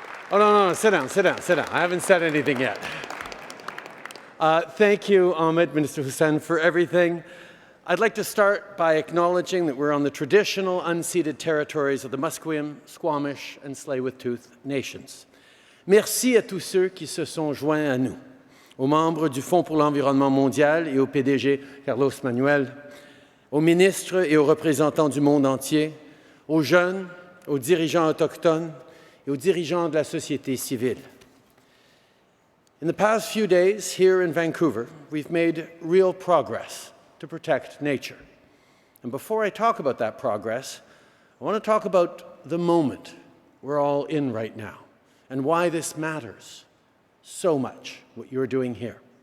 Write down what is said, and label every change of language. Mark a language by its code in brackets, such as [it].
[en] Oh, no, sit down. I haven't said anything yet. Thank you, Ahmed, Minister Hussain, for everything. I'd like to start by acknowledging that we're on the traditional unceded territories of the Musqueam, Squamish, and Tsleil-Waututh nations. [fr] Merci à tous ceux qui se sont joints à nous, aux membres du Fonds pour l'environnement mondial et au PDG Carlos Manuel, aux ministres et aux représentants du monde entier, aux jeunes, aux dirigeants autochtones et aux dirigeants de la société civile. [en] In the past few days here in Vancouver, we've made real progress to protect nature. And before I talk about that progress, I want to talk about the moment we're all in right now and why this matters so much, what you're doing here.